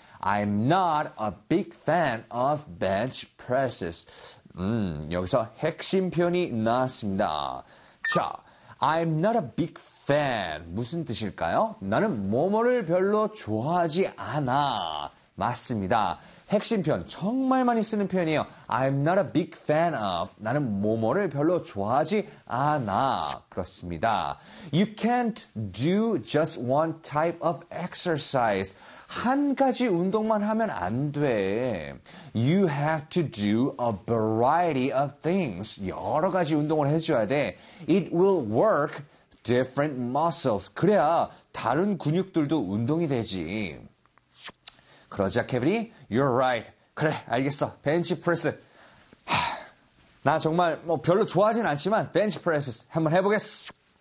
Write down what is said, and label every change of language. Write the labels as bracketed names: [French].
[English] I'm not a big fan of bench presses. [Korean] 여기서 핵심 표현이 나왔습니다. 자, [English] I'm not a big fan. [Korean] 무슨 뜻일까요? 나는 뭐뭐를 별로 좋아하지 않아. 맞습니다. 핵심 표현, 정말 많이 쓰는 표현이에요. [English] I'm not a big fan of. [Korean] 나는 뭐뭐를 별로 좋아하지 않아. 그렇습니다. [English] You can't do just one type of exercise. [Korean] 한 가지 운동만 하면 안 돼. [English] You have to do a variety of things. [Korean] 여러 가지 운동을 해줘야 돼. [English] It will work different muscles. [Korean] 그래야 다른 근육들도 운동이 되지. 그러자 케빈이, [English] You're right. [Korean] 그래, 알겠어. 벤치프레스. 나 정말 뭐 별로 좋아하진 않지만 벤치프레스 한번 해보겠어.